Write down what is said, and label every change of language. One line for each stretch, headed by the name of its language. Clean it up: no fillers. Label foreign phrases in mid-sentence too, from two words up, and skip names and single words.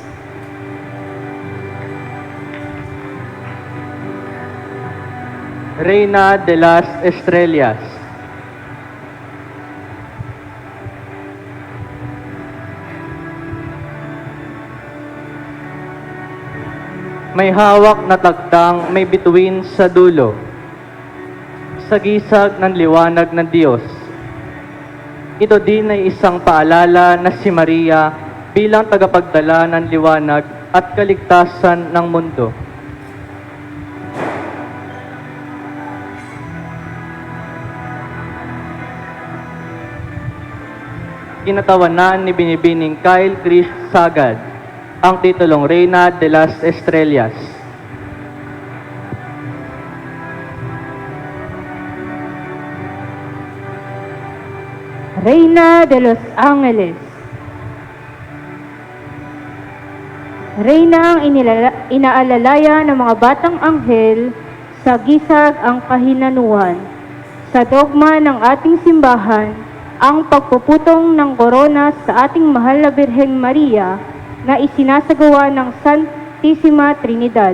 Spanish: Reina de las Estrellas.
Filipino: May hawak na tagtang may bituin sa dulo, sa gisag ng liwanag ng Diyos. Ito din ay isang paalala na si Maria bilang tagapagdala ng liwanag at kaligtasan ng mundo. Kinatawanan ni Binibining Kyle Chris Sagad ang titulong Reina de las Estrellas.
Spanish: Reina de los Angeles.
Filipino: Reyna ang inaalalaya ng mga batang anghel sa gisag ang kahinanuhan. Sa dogma ng ating simbahan, ang pagpuputong ng korona sa ating mahal na Birheng Maria na isinasagawa ng Santissima Trinidad.